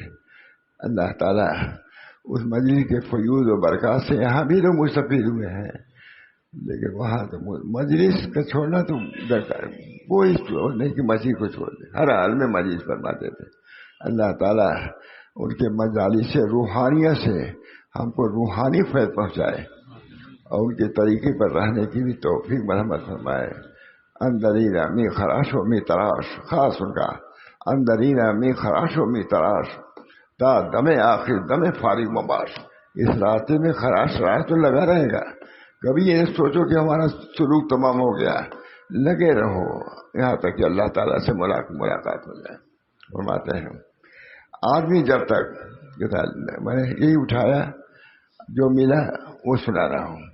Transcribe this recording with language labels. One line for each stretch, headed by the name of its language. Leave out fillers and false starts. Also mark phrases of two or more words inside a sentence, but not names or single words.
Urdu: اللہ تعالیٰ اس مجلس کے فیوض و برکات سے یہاں بھی لوگ مستفید ہوئے ہیں، لیکن وہاں تو مجلس کا چھوڑنا تو درکار، کوئی نہیں کہ مسیح کو چھوڑ دے، ہر حال میں مجلس فرماتے تھے۔ اللہ تعالیٰ ان کے مجالس سے روحانیت سے ہم کو روحانی فیض پہنچائے اور ان کے طریقے پر رہنے کی بھی توفیق مرحمت فرمائے۔
Persian: اندرینا می خراش و می تراش،
Urdu: خاص ان کا
Persian: اندرینا می خراش و می تراش، تا دم آخر دم فارغ مباش۔
Urdu: اس راستے میں خراش تو لگا رہے گا، کبھی یہ سوچو کہ ہمارا سلوک تمام ہو گیا، لگے رہو یہاں تک کہ اللہ تعالیٰ سے ملاقات ہو جائے۔ فرماتے ہیں آدمی جب تک، میں نے یہی اٹھایا جو ملا وہ سنا رہا ہوں۔